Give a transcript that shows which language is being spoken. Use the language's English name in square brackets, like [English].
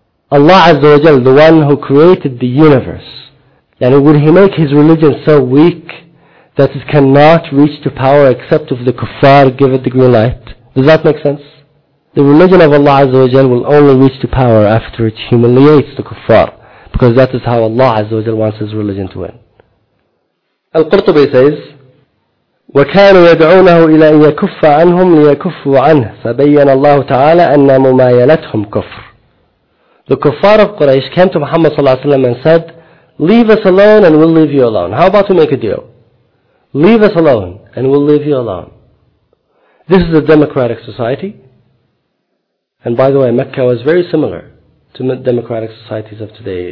[English] Allah Azza wa Jalla, the one who created the universe, and would he make his religion so weak that it cannot reach to power except if the kuffar give it the green light? Does that make sense? The religion of Allah Azza wa Jalla will only reach to power after it humiliates the kuffar, because that is how Allah Azza wa Jalla wants his religion to win. Al-Qurtubi says, [Arabic] وَكَانُوا يَدْعُونَهُ إِلَىٰ أَنْ يَكُفَّ عَنْهُمْ لِيَكُفُّ عَنْهُ فَبَيَّنَ اللَّهُ تَعَالَىٰ أَنَّ مُمَايَلَتْهُمْ كُفْرٌ. [English] The kuffar of Quraysh came to Muhammad [Arabic] صلى الله عليه وسلم [English] and said, leave us alone and we'll leave you alone. How about we make a deal? Leave us alone and we'll leave you alone. This is a democratic society. And by the way, Mecca was very similar to democratic societies of today.